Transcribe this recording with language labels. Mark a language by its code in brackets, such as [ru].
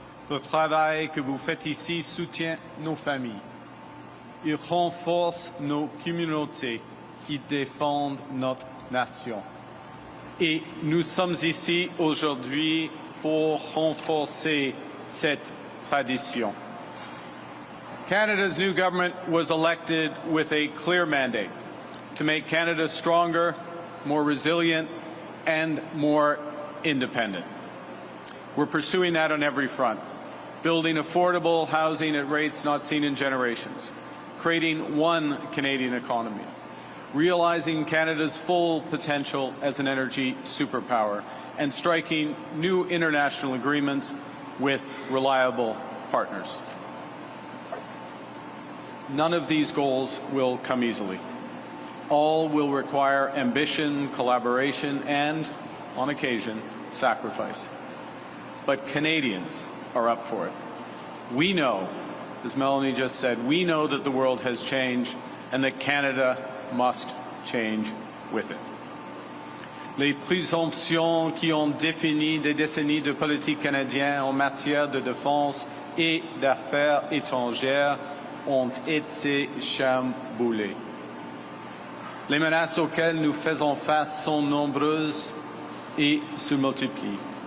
[fr] Le travail que vous faites ici soutient nos familles. Il renforce nos communautés qui défendent notre nation. Et nous sommes ici aujourd'hui pour renforcer cette tradition. [en] Canada's new government was elected with a clear mandate to make Canada stronger, more resilient, and more independent. We're pursuing that on every front, building affordable housing at rates not seen in generations, creating one Canadian economy, realizing Canada's full potential as an energy superpower, and striking new international agreements with reliable partners. None of these goals will come easily. All will require ambition, collaboration, and, on occasion, sacrifice. But Canadians are up for it. We know, as Melanie just said, we know that the world has changed and that Canada must change with it. [fr] Les présomptions qui ont défini des décennies de politique canadienne en matière de défense et d'affaires étrangères ont été chamboulées. Les menaces auxquelles nous faisons face sont nombreuses et se multiplient.